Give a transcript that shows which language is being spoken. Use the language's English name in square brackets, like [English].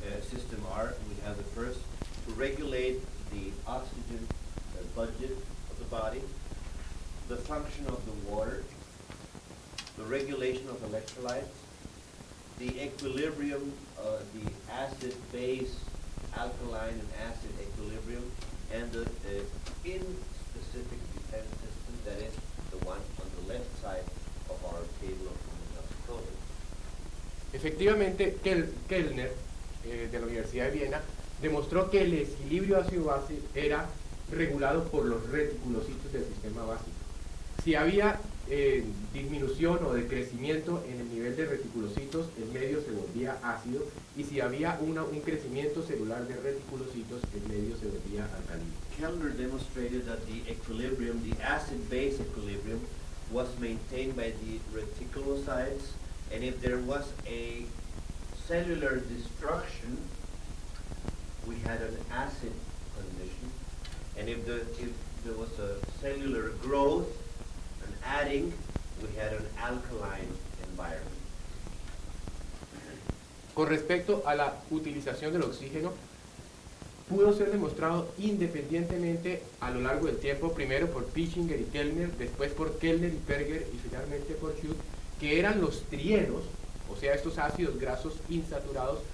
[English] system are, we have the first to regulate the oxygen budget of the body, the function of the water, the regulation of electrolytes, the equilibrium, the acid-base, alkaline and acid equilibrium, and the in-specific defense system, that is the one on the left side of our table of homeostasis. [Spanish] Efectivamente, Kellner, de la Universidad de Viena, demostró que el equilibrio ácido-base era regulado por los reticulocitos del sistema básico. Si había disminución o decrecimiento en el nivel de reticulocitos, el medio se volvía ácido, y si había un crecimiento celular de reticulocitos, el medio se volvía alcalino. [English] Kellner demonstrated that the equilibrium, the acid-base equilibrium, was maintained by the reticulocytes, and if there was a cellular destruction, we had an acid condition, and if there was a cellular growth, adding, we had an alkaline environment. [Spanish] Con respecto a la utilización del oxígeno, pudo ser demostrado independientemente a lo largo del tiempo, primero por Pischinger y Kellner, después por Kellner y Perger y finalmente por Schütt, que eran los trienos, o sea, estos ácidos grasos insaturados,